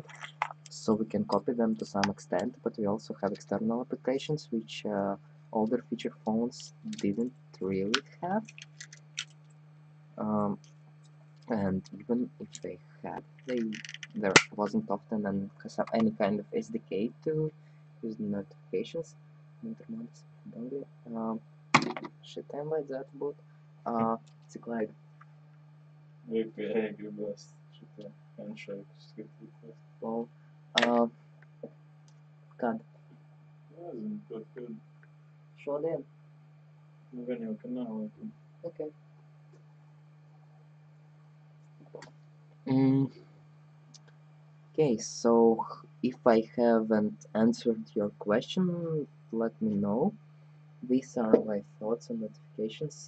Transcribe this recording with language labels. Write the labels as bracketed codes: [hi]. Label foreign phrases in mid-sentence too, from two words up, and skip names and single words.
[en] So we can copy them to some extent, but we also have external applications which older feature phones didn't really have. And even if they had, there wasn't often any kind of SDK to use the notifications. [lv] Šī tēma vajadzētu būt. Cik laika? Gribas šito handshake skatīties. Lol. Kad? Nezinu, kaut kad. Šodien? Nu, gan jau, ka nav. Okay. [en] Okay, so if I haven't answered your question, let me know. These are my thoughts on notifications.